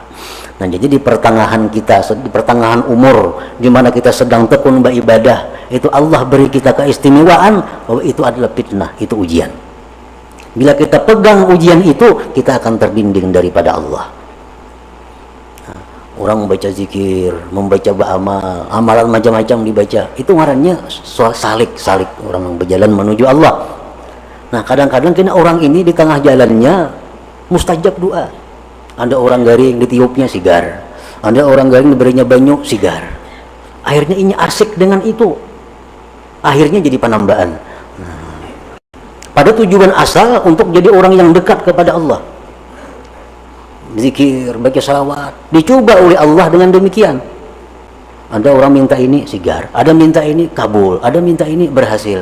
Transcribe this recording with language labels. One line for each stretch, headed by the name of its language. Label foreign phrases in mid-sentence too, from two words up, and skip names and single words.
Indonesian: Nah, jadi di pertengahan kita, di pertengahan umur, di mana kita sedang tekun beribadah, itu Allah beri kita keistimewaan bahwa itu adalah fitnah, itu ujian. Bila kita pegang ujian itu, kita akan terdinding daripada Allah. Orang membaca zikir, membaca ba'amal, amalan macam-macam dibaca, itu ngarannya salik orang yang berjalan menuju Allah. Nah, kadang-kadang kena orang ini di tengah jalannya mustajab doa. Ada orang garing ditiupnya sigar, ada orang garing diberinya banyu sigar. Akhirnya ini asyik dengan itu, akhirnya jadi penambahan. Nah, pada tujuan asal untuk jadi orang yang dekat kepada Allah, zikir, baca salawat, dicoba oleh Allah dengan demikian. Ada orang minta ini sigar, ada minta ini kabul, ada minta ini berhasil.